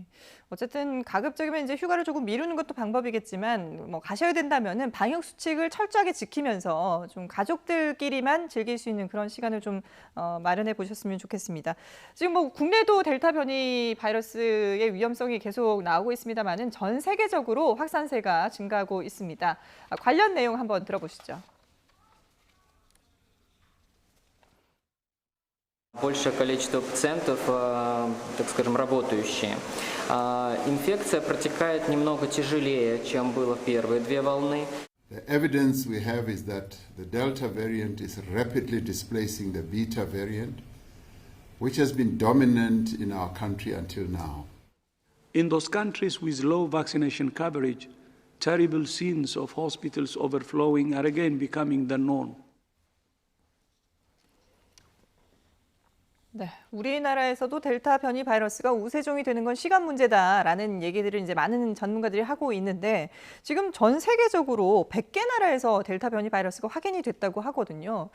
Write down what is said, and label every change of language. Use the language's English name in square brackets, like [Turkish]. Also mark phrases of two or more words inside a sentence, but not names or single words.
[Korean] 어쨌든 가급적이면 이제 휴가를 조금 미루는 것도 방법이겠지만 뭐 가셔야 된다면은 방역 수칙을 철저하게 지키면서 좀 가족들끼리만 즐길 수 있는 그런 시간을 좀 마련해 보셨으면 좋겠습니다. 지금 뭐 국내도 델타 변이 바이러스의 위험성이 계속 나오고 있습니다만은 전 세계적으로 확산세가 증가하고 있습니다. 관련 내용 한번 들어보시죠. [Russian] Большее количество пациентов, так скажем, работающие. Инфекция протекает немного тяжелее, чем было в первые 2 волны. [English] The evidence we have is that the Delta variant is rapidly displacing the Beta variant, which has been dominant in our country until now. In those countries with low vaccination coverage, terrible scenes of hospitals overflowing are again becoming the norm. [Korean] 네, 우리나라에서도 델타 변이 바이러스가 우세종이 되는 건 시간 문제다라는 얘기들을 이제 많은 전문가들이 하고 있는데 지금 전 세계적으로 100개 나라에서 델타 변이 바이러스가 확인이 됐다고 하거든요.